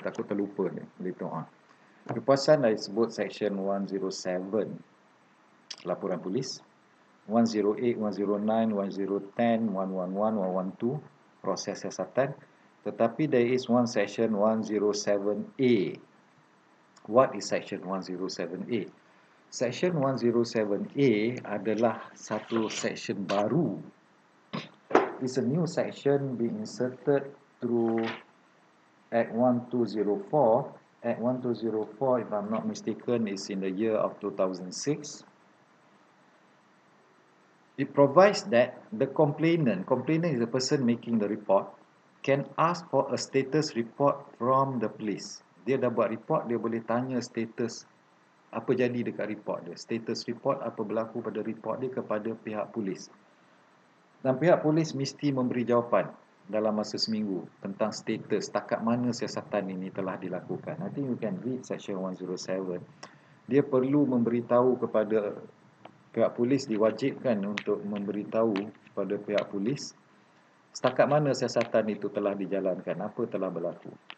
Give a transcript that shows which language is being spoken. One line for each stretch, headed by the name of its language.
Malay: Takut terlupa ni
English: later on.
Malay: Kepuasan I sebut section 107 laporan polis, 108, 109, 1010, 111, 112 proses siasatan. Tetapi
English: there is one section 107A. What is section 107A?
Malay: Section 107A adalah satu section baru.
English: It's a new section being inserted through Act 1204. Act 1204, if I'm not mistaken, is in the year of 2006. It provides that the complainant is the person making the report, can ask for a status report from the police.
Malay: Dia dah buat report, dia boleh tanya status apa jadi dekat report dia. Status report, apa berlaku pada report dia kepada pihak polis. Dan pihak polis mesti memberi jawapan dalam masa seminggu tentang status, setakat mana siasatan ini telah dilakukan.
English: I think you can read section 107.
Malay: Dia perlu memberitahu kepada pihak polis, diwajibkan untuk memberitahu kepada pihak polis setakat mana siasatan itu telah dijalankan, apa telah berlaku.